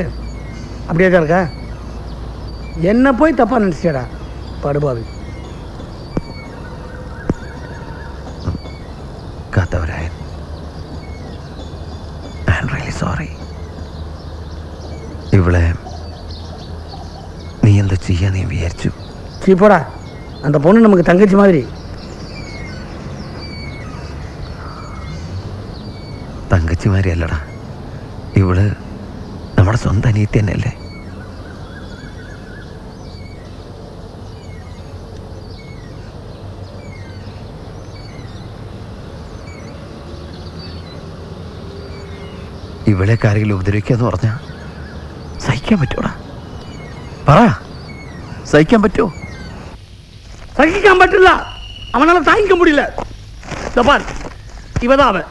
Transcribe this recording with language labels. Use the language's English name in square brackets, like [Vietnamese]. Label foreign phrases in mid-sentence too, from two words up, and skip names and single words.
[Tamil] அப்படியே தான் இருக்கா? என்ன போய் தப்பாக நினச்சிட்டா படுபாவி. [Malayalam] കാത്തവരായൻ, [English] I am really sorry. [Malayalam] ഇവളെ നീ എന്താ ചെയ്യാൻ നീ വിചാരിച്ചു? [Tamil] சீப்போடா, அந்த பொண்ணு நமக்கு தங்கச்சி மாதிரி. [Malayalam] തങ്കച്ചിമാരി അല്ലടാ, ഇവള് നമ്മുടെ സ്വന്തം അനിയത്തി തന്നെയല്ലേ. ഇവളെ കാര്യങ്ങൾ ഉപദ്രവിക്കാന്ന് പറഞ്ഞാ സഹിക്കാൻ പറ്റൂടാ? പറ, സഹിക്കാൻ പറ്റുമോ? [Tamil] சகிக்க பட்டில்ல, அவனால தாங்கிக்க முடியல. பார், இவதான் அவன்.